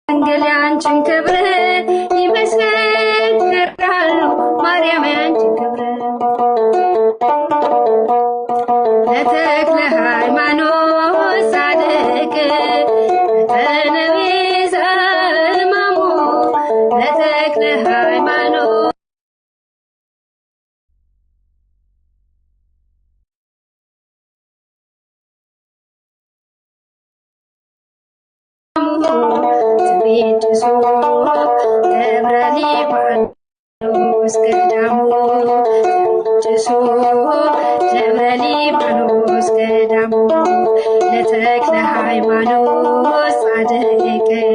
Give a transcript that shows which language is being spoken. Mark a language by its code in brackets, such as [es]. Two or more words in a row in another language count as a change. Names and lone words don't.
[am] ድንግል ያንቺን ክብር ይመሰክራሉ ማርያም ያንቺን ክብር [gez] ለተክለ ሃይማኖት ጻድቅ ለተነቢ ዘማሙ ለተክለ ሃይማኖት ትቤድሶ ደብረ ሊባኖስ ገዳሙ ትቤድሶ ደብረ ሊባኖስ ገዳሙ ለተክለ ሃይማኖት ጻድቅ